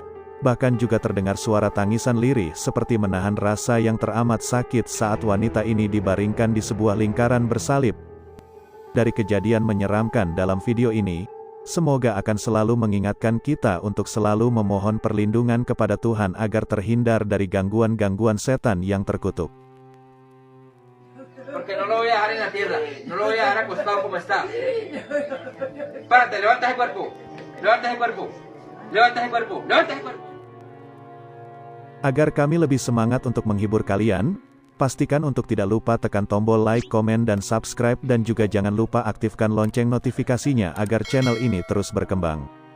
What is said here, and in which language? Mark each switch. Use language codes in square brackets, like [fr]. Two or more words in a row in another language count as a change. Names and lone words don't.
[id] Bahkan juga terdengar suara tangisan lirih seperti menahan rasa yang teramat sakit saat wanita ini dibaringkan di sebuah lingkaran bersalib. Dari kejadian menyeramkan dalam video ini, semoga akan selalu mengingatkan kita untuk selalu memohon perlindungan kepada Tuhan agar terhindar dari gangguan-gangguan setan yang terkutuk. [es] Porque no lo voy a dejar en la tierra, no lo voy a dejar acostado como está. Párate, levanta el cuerpo, levanta el cuerpo, levanta el cuerpo, levanta el cuerpo. [id] Agar kami lebih semangat untuk menghibur kalian, pastikan untuk tidak lupa tekan tombol like, komen, dan subscribe, dan juga jangan lupa aktifkan lonceng notifikasinya agar channel ini terus berkembang.